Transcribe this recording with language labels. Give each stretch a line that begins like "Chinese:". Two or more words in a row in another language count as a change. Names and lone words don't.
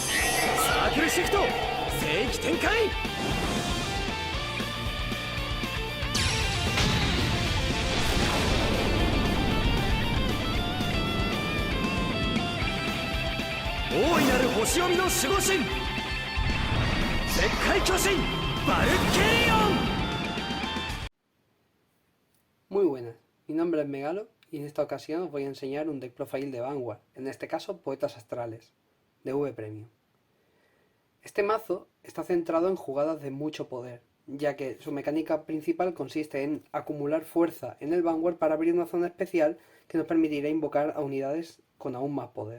Japanese: サークルシフト聖域展開。大いなる星読みの守護神、絶海巨神バルケリオン。
Spanish: Muy buenas, mi nombre es Megalo y en esta ocasión os voy a enseñar un deck profile de Vanguard, en este caso Poetas Astrales, de V Premium. Este mazo está centrado en jugadas de mucho poder, ya que su mecánica principal consiste en acumular fuerza en el Vanguard para abrir una zona especial que nos permitirá invocar a unidades con aún más poder.